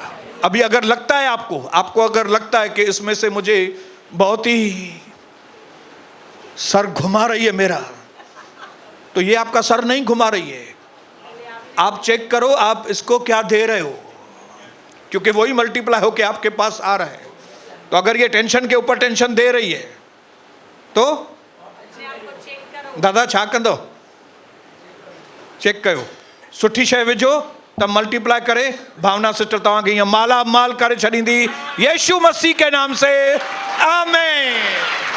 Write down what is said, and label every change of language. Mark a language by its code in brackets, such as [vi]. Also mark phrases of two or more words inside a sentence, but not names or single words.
[hi] अभी अगर लगता है आपको अगर लगता है कि इसमें से मुझे बहुत ही सर घुमा रही है मेरा, तो ये आपका सर नहीं घुमा रही है। आप चेक करो आप इसको क्या दे रहे हो, क्योंकि वही मल्टीप्लाई होके आपके पास आ रहा है। तो अगर ये टेंशन के ऊपर टेंशन दे रही है तो [sd] दादा छा कंदो, चेक कयो, सुठी शइ विझो तब मल्टीप्लाई करे। भावना सिस्टर तव्हांखे ईअं माला माल करे छॾींदी, [hi] यीशु मसीह के नाम से आमीन।